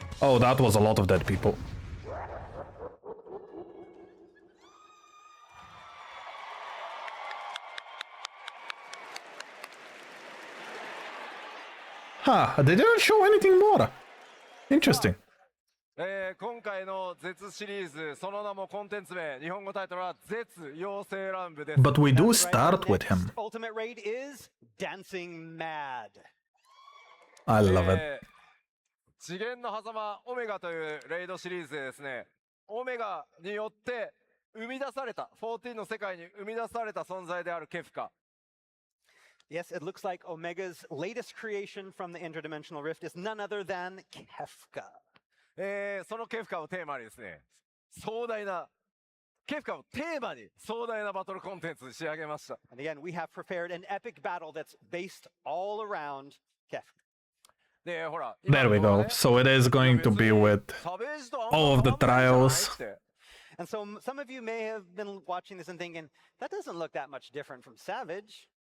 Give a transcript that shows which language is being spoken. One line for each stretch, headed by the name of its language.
English: Oh, that was a lot of dead people. Huh, they didn't show anything more. Interesting.
Japanese: 今回の絶シリーズ、その名もコンテンツ名、日本語タイトルは絶妖精乱舞です。
English: But we do That's right, our start with him. next ultimate raid is Dancing Mad. I love it.
Japanese: 次元の狭間オメガというレイドシリーズでですね、オメガによって生み出された、14の世界に生み出された存在であるケフカ。
English: Yes, it looks like Omega's latest creation from the interdimensional rift is none other than Kefka.
Japanese: そのケフカをテーマにですね、壮大な、ケフカをテーマに壮大なバトルコンテンツに仕上げました。
English: And again, we have prepared an epic battle that's based all around Kefka.
Japanese: で、ほら、
English: There we go. So it is going to be with all of the trials. And so some of you may have been watching this and thinking, that doesn't look that much different from Savage.